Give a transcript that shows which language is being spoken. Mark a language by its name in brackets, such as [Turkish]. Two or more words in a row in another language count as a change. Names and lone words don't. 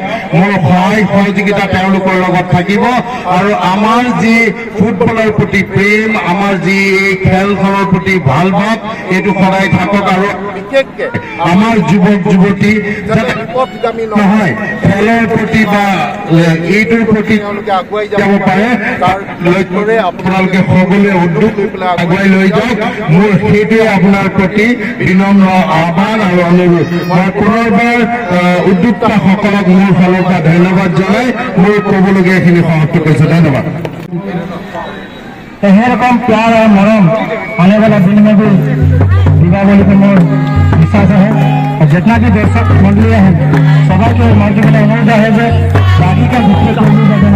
[Assamese] মোৰ সহায় সহযোগিতা তেওঁলোকৰ লগত থাকিব আৰু আমাৰ যি ফুটবলৰ প্ৰতি প্ৰেম, আমাৰ যি এই খেলখনৰ প্ৰতি ভাল ভাৱ, এইটো সদায় থাকক আৰু বিশেষকৈ আমাৰ যুৱক যুৱতী যাতে বিপথগামী নহয়, খেলৰ প্ৰতি বা এইটোৰ প্ৰতি তেওঁলোকে আগুৱাই যাব পাৰে, তাৰ লক্ষ্যৰে আপোনালোকে সকলোৱে উদ্যোগ লৈ পেলাই আগুৱাই লৈ যাওক। মোৰ সেইটোৱে আপোনাৰ প্ৰতি বিনম্ৰ আহ্বান আৰু অনুৰোধ। মই পুনৰবাৰ উদ্যোক্তাসকলক মোৰ ফালৰ পৰা ধন্যবাদ জনাই মোৰ ক'বলগীয়াখিনি সমাপ্ত কৰিছোঁ। ধন্যবাদ। [Hindi] এরকম प्यार और मरम आने वाला दिन में भी दीपावली पे मोर विश्वास है। और जितना भी दर्शक मंडली है सभी के मन के लिए अनुरोध है जो बाकी का दूसरे को भी